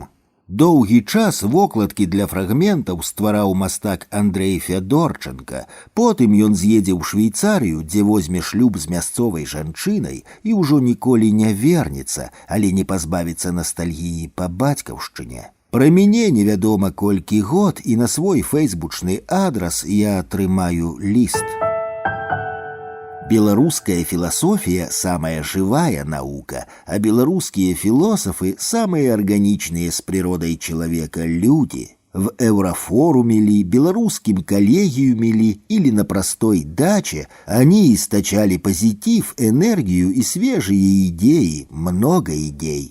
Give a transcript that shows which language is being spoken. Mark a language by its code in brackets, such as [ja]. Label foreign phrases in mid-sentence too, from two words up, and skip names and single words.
[be] Доўгі час вокладкі для фрагментаў ствараў мастак Андрэй Фядорчанка, потым ён з'едзе ў Швейцарыю, дзе возьме шлюб з мясцовай жанчынай і ўжо ніколі не вернецца, але не пазбавіцца настальгіі па бацькаўшчыне. Пра мяне невядома колькі год, і на свой фэйсбучны адрас я атрымаю ліст. [ru] Беларуская философия – самая живая наука, а белорусские философы – самые органичные с природой человека люди. В Еврофоруме ли, белорусским коллегиуме ли или на простой даче они источали позитив, энергию и свежие идеи, много идей.